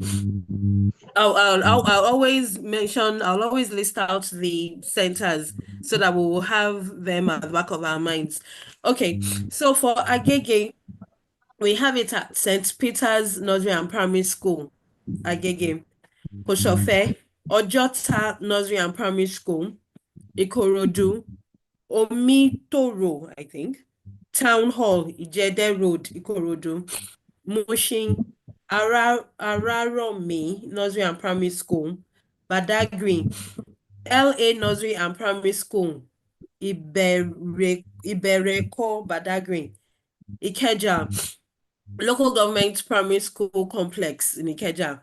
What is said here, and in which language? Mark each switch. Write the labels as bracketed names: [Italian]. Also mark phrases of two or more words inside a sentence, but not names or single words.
[English] I'll always list out the centers so that we will have them at the back of our minds. Okay, so for Agege, we have it at St. Peter's Nursery and Primary School, Agege. Koshofe, Ojota Nursery and Primary School, Ikorodu, Omitoro, I think, Town Hall, Ijede Road, Ikorodu, Mushin, Araromi Nursery and Primary School, Badagry, LA Nursery and Primary School, Ibereko Badagry, Ikeja, Local Government Primary School Complex in Ikeja.